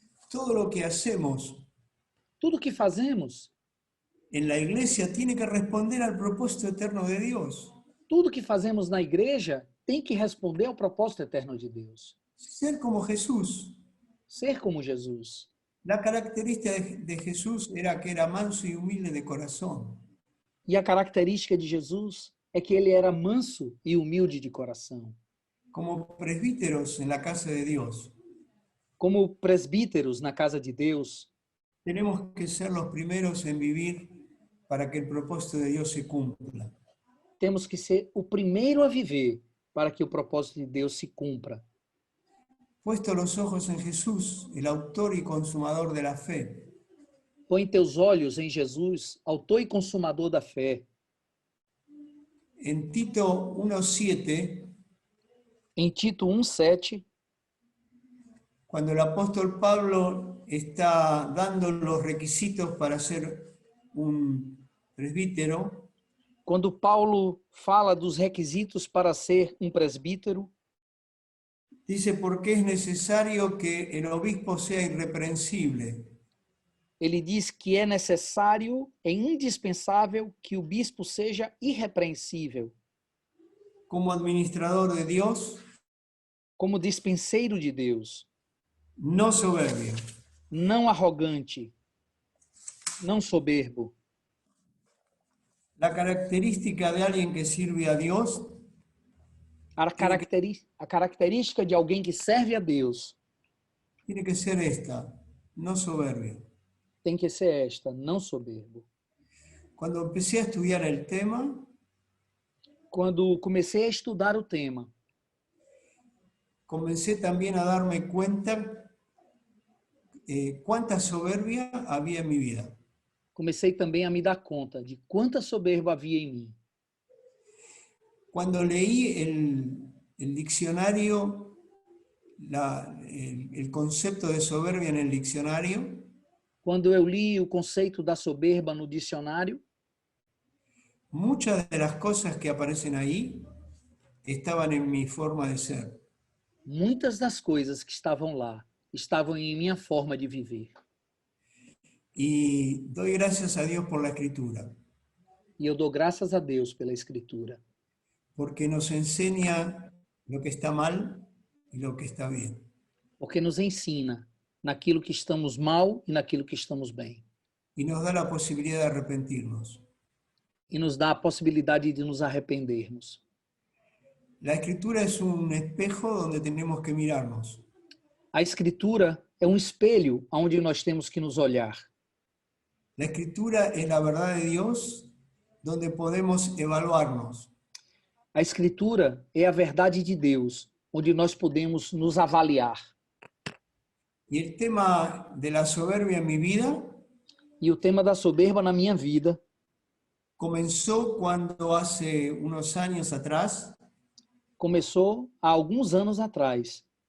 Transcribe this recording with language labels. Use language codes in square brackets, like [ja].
[es] Todo lo que hacemos [pt] Tudo que fazemos, [es] en la iglesia tiene que responder al propósito eterno de Dios. [pt] tudo que fazemos na igreja tem que responder ao propósito eterno de Deus. [es] Ser como Jesús. [pt] Ser como Jesus. [es] La característica de Jesús era que era manso y humilde de corazón. [pt] E a característica de Jesus é que ele era manso e humilde de coração. [es] Como presbíteros en la casa de Dios, [pt] Como presbíteros na casa de Deus, [es] tenemos que ser los primeros en vivir para que el propósito de Dios se cumpla. [pt] temos que ser o primeiro a viver para que o propósito de Deus se cumpra. [es] Puesto los ojos en Jesús, el autor y consumador de la fe, [pt] Põe teus olhos em Jesus, autor e consumador da fé. [es] en Tito 1:7, [pt] Em Tito 1:7, [es] cuando el apóstol Pablo está dando los requisitos para ser un presbítero, [pt] quando Paulo fala dos requisitos para ser um presbítero, [es] dice porque es necesario que el obispo sea irreprensible, [pt] ele diz que é necessário, é indispensável que o bispo seja irrepreensível, [es] como administrador de Dios, [pt] como dispenseiro de Deus, [es] no soberbio, [pt] não arrogante, não soberbo. [es] la característica de alguien que sirve a Dios [pt] A característica de alguém que serve a Deus [es] tiene que ser esta, no soberbio. [pt] tem que ser esta, não soberbo. [es] Cuando empecé a estudiar el tema, [pt] Quando comecei a estudar o tema, [es] comencé también a darme cuenta cuánta soberbia había en mi vida. [pt] comecei também a me dar conta de quanta soberba havia em mim. [es] Cuando leí el diccionario, el concepto de soberbia en el diccionario, [pt] Quando eu li o conceito da soberba no dicionário, [es] muchas de las cosas que aparecen ahí estaban en mi forma de ser. [pt] muitas das coisas que estavam lá estavam em minha forma de viver. [es] Y doy gracias a Dios por la Escritura, [pt] E eu dou graças a Deus pela Escritura, [es] porque nos enseña lo que está mal y lo que está bien. [pt] porque nos ensina naquilo que estamos mal e naquilo que estamos bem. [es] Y nos da la posibilidad de arrepentirnos. [pt] E nos dá a possibilidade de nos arrependermos. [es] La Escritura es un espejo donde tenemos que mirarnos. [pt] A Escritura é um espelho onde nós temos que nos olhar. [es] La Escritura es la verdad de Dios donde podemos evaluarnos. [pt] A Escritura é a verdade de Deus, onde nós podemos nos avaliar. [es] Y el tema de la soberbia en mi vida [pt] E o tema da soberba na minha vida [es] comenzó cuando hace unos años atrás, [pt] começou há alguns anos atrás,